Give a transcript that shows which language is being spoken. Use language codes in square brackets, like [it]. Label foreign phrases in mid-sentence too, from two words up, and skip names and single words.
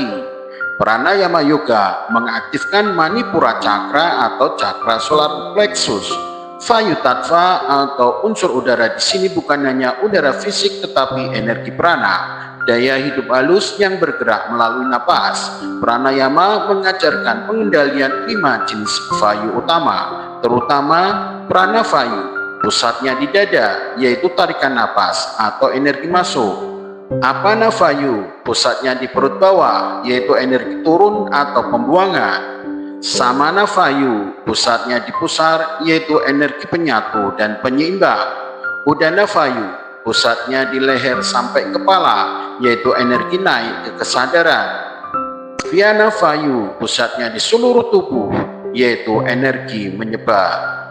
[id] Pranayama Yoga mengaktifkan Manipura Cakra atau cakra [en] solar plexus. [id] Vayu Tattva atau unsur udara di sini bukan hanya udara fisik tetapi energi prana, daya hidup halus yang bergerak melalui napas. Pranayama mengajarkan pengendalian 5 jenis vayu utama, terutama prana vayu. Pusatnya di dada, yaitu tarikan napas atau energi masuk. Apana vayu, pusatnya di perut bawah, yaitu energi turun atau pembuangan. Samana vayu, pusatnya di pusar, yaitu energi penyatu dan penyeimbang. Udana vayu, pusatnya di leher sampai kepala, yaitu energi naik ke kesadaran. Vyana vayu, pusatnya di seluruh tubuh, yaitu energi menyebar.